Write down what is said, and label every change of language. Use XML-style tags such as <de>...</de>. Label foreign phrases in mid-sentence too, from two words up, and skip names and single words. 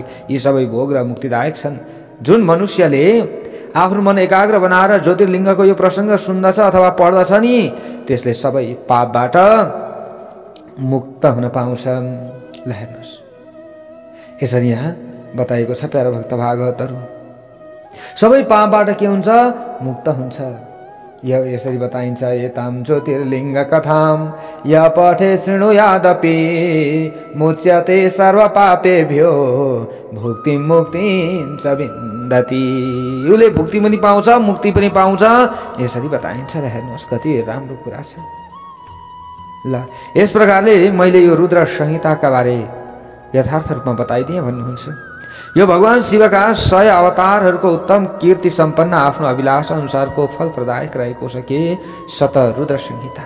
<ne>यी सबै भोग र मुक्तिदायक छन्। जुन मनुष्यले आफ्नो मन एकाग्र बनाएर ज्योतिर्लिङ्गको यो प्रसङ्ग सुन्दछ अथवा पढ्दछ नि, त्यसले सबै पापबाट मुक्त हुन पाउँछ। ल हेर्नुहोस्, यसरी यहाँ बताइएको छ प्यारा भक्त भागवतहरू। सबै पापबाट के हुन्छ? मुक्त हुन्छ। यो यसरी बताइन्छ।</ne> <sa>एतां ज्योतिर्लिङ्ग कथां य पठे शृणुयादपि मुच्यते सर्व पापेभ्यो भुक्तिं मुक्तिं च विन्दति।</sa> <ne>उसले भुक्ति पनि पाउँछ, मुक्ति पनि पाउँछ। यसरी बताइन्छ। र हेर्नुहोस्, कति राम्रो कुरा छ। ल, यस प्रकारले मैले यो रुद्र संहिताका बारे यथार्थ रूपमा बताइदिएँ भन्नुहुन्छ। यो भगवान शिवका 100 अवतारहरूको उत्तम कीर्ति सम्पन्न आफ्नो अभिलाषा अनुसारको फल प्रदायक रहेको छ के शत रुद्र संहिता।</ne>